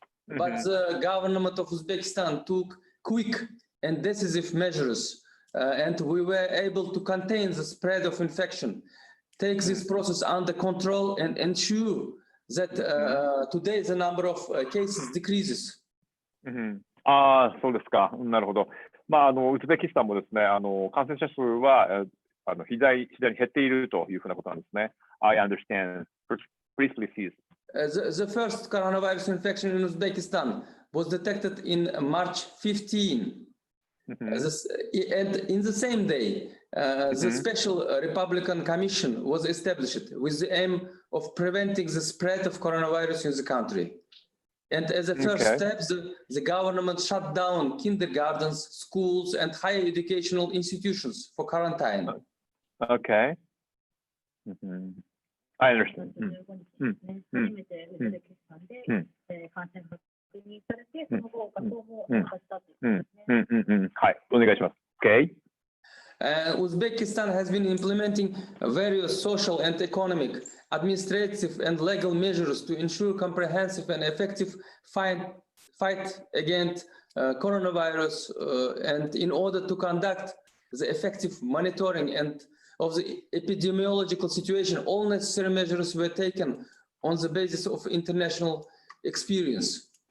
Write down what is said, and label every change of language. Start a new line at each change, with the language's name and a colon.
English: But the government of Uzbekistan took quick and decisive measures, and we were able to contain the spread of infection, take this process under control, and ensure that today the number of cases decreases.
Japanese: そうですか。なるほど。ウズベキスタンもですね、感染者数は次第に減っているというふうなことなんですね。
English: I understand. Please, please. The first coronavirus infection in Uzbekistan was detected in March 15. And in the same day, the Special Republican Commission was established with the aim of preventing the spread of coronavirus in the country. And as a first step, the government shut down kindergartens, schools, and higher educational institutions for quarantine. Okay. I understand.
Japanese: 初めてウズベキスタンで感染が確認されて、その後、活動も参加したということですね。はい、お願いします。
English: Okay. Uzbekistan has been implementing various social and economic, administrative and legal measures to ensure comprehensive and effective fight against coronavirus, and in order to conduct the effective monitoring and of the epidemiological situation, all necessary measures were taken on the basis of international experience.